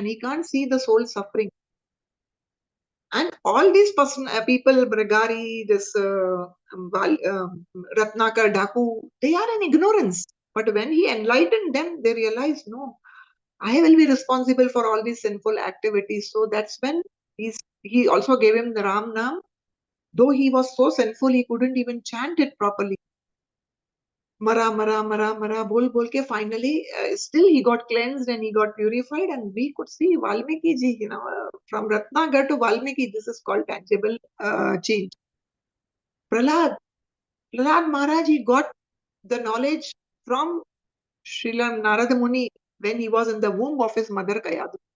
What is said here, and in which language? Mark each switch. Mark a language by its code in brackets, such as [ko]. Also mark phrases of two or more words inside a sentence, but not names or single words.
[en] He can't see the soul suffering. And all these people, Bragari, this Ratnakar, Daku, they are in ignorance. But when he enlightened them, they realized, no, I will be responsible for all these sinful activities. So that's when he also gave him the Ram Nam. Though he was so sinful, he couldn't even chant it properly. [hi] Mara, mara, mara, mara, bol, bol ke [en] finally, still he got cleansed and he got purified. And we could see Valmiki ji, from Ratnagar to Valmiki, this is called tangible change. Prahlad Maharaj, he got the knowledge from Srila Narada Muni when he was in the womb of his mother Kayadu.